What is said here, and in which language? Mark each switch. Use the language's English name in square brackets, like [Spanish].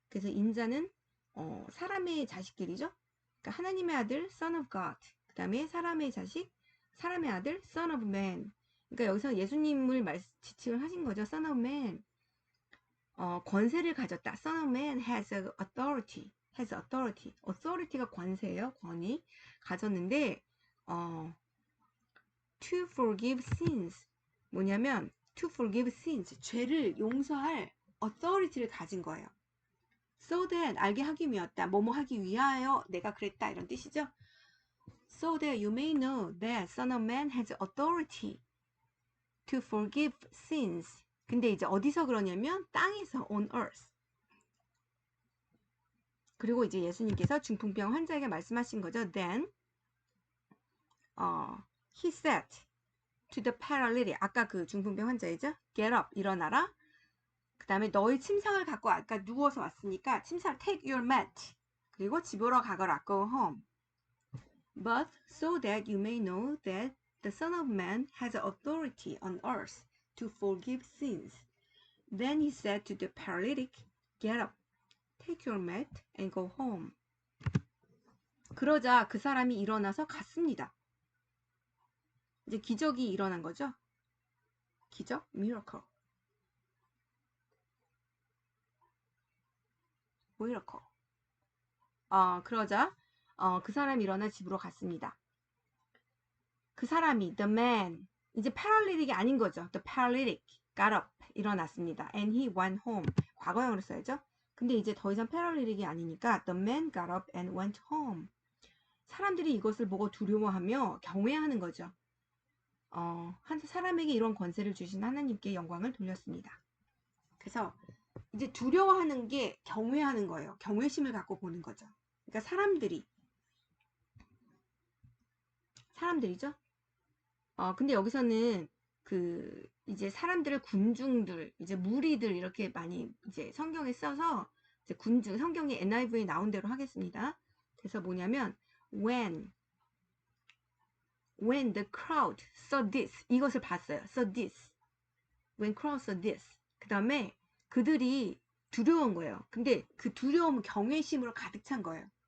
[Korean] 그래서 인자는 사람의 자식들이죠. 그러니까 하나님의 아들 [English] Son of God. [Korean] 그 다음에 사람의 자식 사람의 아들 [English] Son of Man. [Korean] 그러니까 여기서 예수님을 지칭을 하신 거죠. [English] Son of Man. [Korean] 권세를 가졌다. [English] Son of Man has authority. [Korean] authority가 권세예요. 권위 가졌는데 [English] to forgive sins. 뭐냐면 to forgive sins. [Korean] 죄를 용서할 authority를 가진 거예요. [English] So that [Korean] 알게 하기 위하였다. 뭐뭐 하기 위하여 내가 그랬다. 이런 뜻이죠. [English] So that you may know that Son of Man has authority to forgive sins. [Korean] 근데 이제 어디서 그러냐면 땅에서 [English] on earth. [Korean] 그리고 이제 예수님께서 중풍병 환자에게 말씀하신 거죠. [English] Then he said to the paralytic. [Korean] 아까 그 중풍병 환자이죠. [English] Get up. [Korean] 일어나라. 그 다음에 너희 침상을 갖고 아까 누워서 왔으니까 침상 [English] take your mat. [Korean] 그리고 집으로 가거라. [English] Go home. But so that you may know that the Son of Man has authority on earth to forgive sins. Then he said to the paralytic, get up, take your mat and go home. [Korean] 그러자 그 사람이 일어나서 갔습니다. 이제 기적이 일어난 거죠. 기적, miracle. 그러자 그 사람이 일어나 집으로 갔습니다. 그 사람이 [English] the man [Korean] 이제 paralytic이 아닌 거죠. [English] The paralytic got up [Korean] 일어났습니다. [English] And he went home. [Korean] 과거형으로 써야죠. 근데 이제 더 이상 paralytic이 아니니까 [English] the man got up and went home. [Korean] 사람들이 이것을 보고 두려워하며 경외하는 거죠. 한 사람에게 이런 권세를 주신 하나님께 영광을 돌렸습니다. 그래서 이제 두려워하는 게 경외하는 거예요. 경외심을 갖고 보는 거죠. 그러니까 사람들이죠. 근데 여기서는 이제 사람들을 군중들, 이제 무리들 이렇게 많이 이제 성경에 써서 이제 군중, 성경에 NIV에 나온 대로 하겠습니다. 그래서 뭐냐면 [English] when the crowd saw this [Korean] 이것을 봤어요. [English] saw this. when crowd saw this. [Korean] 그 다음에 그들이 두려운 거예요. 근데 그 두려움은 경외심으로 가득 찬 거예요.